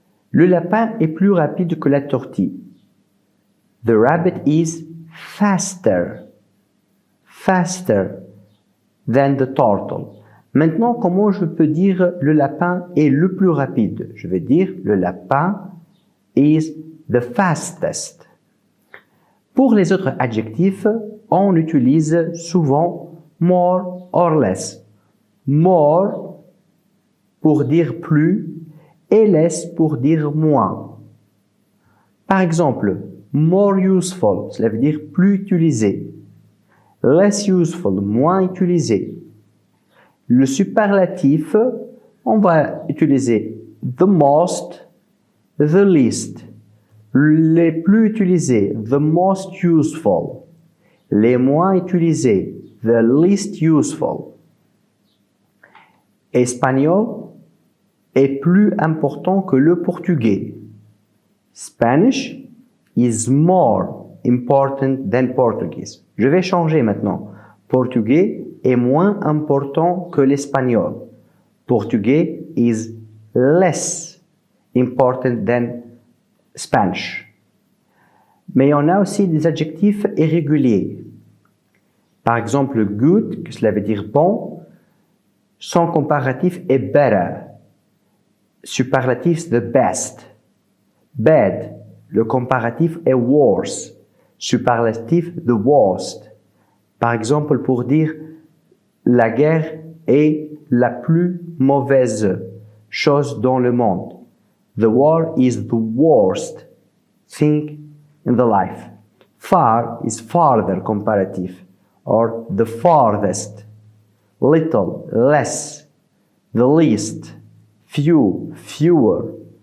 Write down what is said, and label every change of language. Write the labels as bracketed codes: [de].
[fr] Le lapin est plus rapide que la tortue. [en] The rabbit is faster than the turtle. [fr] Maintenant, comment je peux dire le lapin est le plus rapide? Je vais dire le lapin [en] is the fastest. [fr] Pour les autres adjectifs, on utilise souvent [en] more or less. [fr] More pour dire plus et less pour dire moins. Par exemple, [en] more useful, [fr] cela veut dire plus utilisé. [en] Less useful, [fr] moins utilisé. Le superlatif, on va utiliser [en] the most, the least. [fr] Les plus utilisés, [en] the most useful. [fr] Les moins utilisés, [en] the least useful. [fr] Espagnol est plus important que le portugais. [en] Spanish is more important than Portuguese. [fr] Je vais changer maintenant. Portugais est moins important que l'espagnol. [en] Portugais is less important than Spanish. [fr] Mais on a aussi des adjectifs irréguliers. Par exemple, good, que cela veut dire bon, son comparatif est better. Superlatif, [en] the best. [fr] Bad, le comparatif est worse. Superlatif, the worst. Par exemple, pour dire la guerre est la plus mauvaise chose dans le monde. [en] The war is the worst thing in the life. Far is farther comparative, or the farthest. Little, less. The least, few, fewer.